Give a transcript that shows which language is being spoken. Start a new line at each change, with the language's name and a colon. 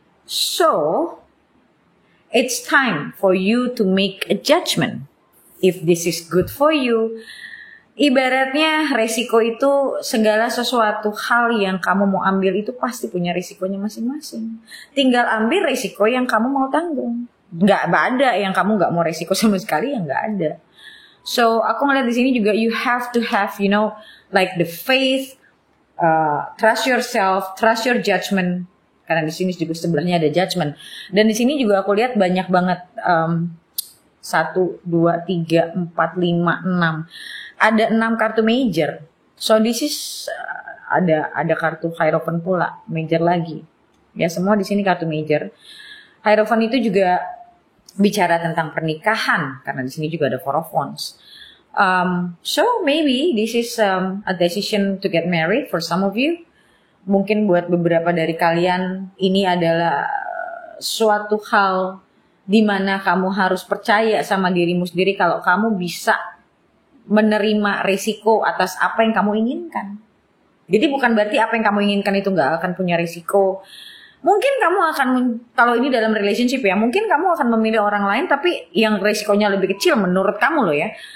English: So, it's time for you to make a judgment. If this is good for you.
Indonesian: Ibaratnya resiko itu segala sesuatu hal yang kamu mau ambil itu pasti punya risikonya masing-masing. Tinggal ambil risiko yang kamu mau tanggung. Nggak ada yang kamu nggak mau risiko sama sekali, yang nggak ada.
English: So
Indonesian: aku ngeliat di sini juga
English: you have to have like the faith, trust yourself, trust your judgment.
Indonesian: Karena di sini juga sebelahnya ada judgment. Dan di sini juga aku lihat banyak banget 1, 2, 3, 4, 5, 6. Ada 6 kartu major.
English: So this is
Indonesian: ada kartu Hierophant pula, major lagi. Ya semua di sini kartu major. Hierophant itu juga bicara tentang pernikahan karena di sini juga ada Four of Wands.
English: So maybe this is a decision to get married for some of you.
Indonesian: Mungkin buat beberapa dari kalian ini adalah suatu hal di mana kamu harus percaya sama dirimu sendiri kalau kamu bisa menerima risiko atas apa yang kamu inginkan. Jadi bukan berarti apa yang kamu inginkan itu nggak akan punya risiko. Mungkin kamu akan, kalau ini dalam relationship ya, mungkin kamu akan memilih orang lain tapi yang risikonya lebih kecil menurut kamu loh ya.